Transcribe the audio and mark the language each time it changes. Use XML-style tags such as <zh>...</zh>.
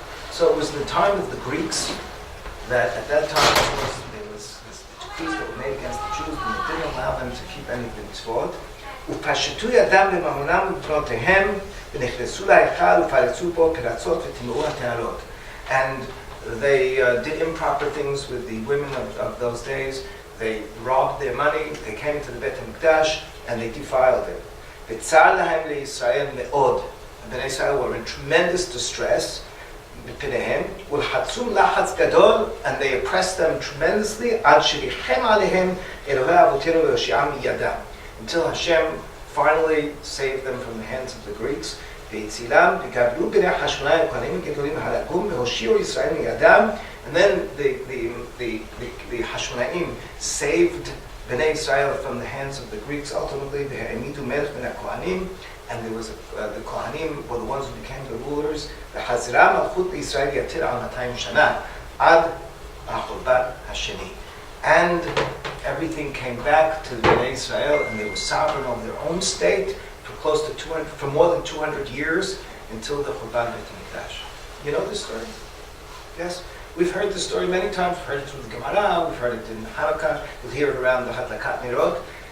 <en>So it was in the time of the Greeks that at that time, of course, there was decrees that were made against the Jews, and they didn't allow them to keep any of the mitzvot.</en> <he>ופשטו ידם בממונם ובבנותיהם, ונכנסו להיכל ופרצו בו פרצות וטימאו הטהרות.</he> <en>And they did improper things with the women of those days. They robbed their money, they came into the Beit HaMikdash, and they defiled it.</en> <he>וצר להם לישראל מאוד.</he> <en>And the Israel were in tremendous distress.</en> <he>מפניהם, ולחצום לחץ גדול,</he> <en>and they oppressed them tremendously,</en> <he>עד שריחם עליהם אלוהי אבותינו והושיעם מידם.</he> <en>Until Hashem finally saved them from the hands of the Greeks.</en> <he>והצילם, וגבלו בני חשמונאי וכהנים גדולים הרגום, והושיעו ישראל מידם.</he> <en>And then the Hashmonaim saved Bnei Israel from the hands of the Greeks. Ultimately, they</en> <he>העמידו מלך בין הכהנים,</he> <en>and there was the Kohanim were the ones who became the rulers.</en> <he>וחזרה מלכות לישראל יתר על 200 שנה, עד החורבן השני.</he> <en>And everything came back to Bnei Israel, and they were sovereign over their own state for more than 200 years until the Churban Beit HaMikdash. You know this story? Yes? We've heard this story many times. We've heard it through the Gemara, we've heard it in Hanukkah, we'll hear it around the Hadlakat Nerot.</en>